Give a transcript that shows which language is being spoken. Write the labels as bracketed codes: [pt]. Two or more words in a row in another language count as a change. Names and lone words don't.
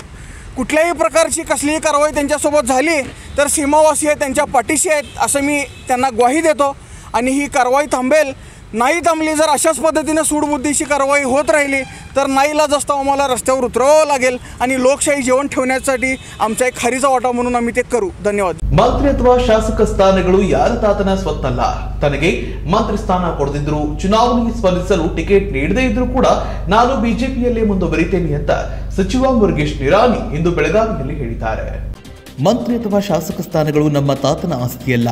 [mr] कुठल्याही प्रकारची कसलीही कारवाई त्यांच्यासोबत झाली तर सीमावासी त्यांच्या पाठीशी आहेत असं मी त्यांना ग्वाही देतो. आणि ही कारवाई थांबेल. नाही थांबली जर अशाच पद्धतीने सूडबुद्धीची कारवाई होत राहिली तर नाईलाज असता आम्हाला रस्त्यावर उतरवावं लागेल आणि लोकशाही जीवन ठेवण्यासाठी आमचा एक खारीचा वाटा म्हणून आम्ही ते करू. [kn] ಧನ್ಯವಾದ. ಮಂತ್ರಿ ಅಥವಾ ಶಾಸಕ ಸ್ಥಾನಗಳು ಯಾರ ತಾತನ ಸ್ವತ್ತಲ್ಲ. ತನಗೆ ಮಂತ್ರಿ ಸ್ಥಾನ ಕೊಡದಿದ್ರು, ಚುನಾವಣೆಗೆ ಸ್ಪರ್ಧಿಸಲು ಟಿಕೆಟ್ ನೀಡದೇ ಇದ್ರೂ ಕೂಡ ನಾನು ಬಿಜೆಪಿಯಲ್ಲೇ ಮುಂದುವರಿತೇನೆ ಅಂತ ಸಚಿವ ಮುರುಗೇಶ್ ನಿರಾಣಿ ಇಂದು ಬೆಳಗಾವಿಯಲ್ಲಿ ಹೇಳಿದ್ದಾರೆ. ಮಂತ್ರಿ ಅಥವಾ ಶಾಸಕ ಸ್ಥಾನಗಳು ನಮ್ಮ ತಾತನ ಆಸ್ತಿಯಲ್ಲ.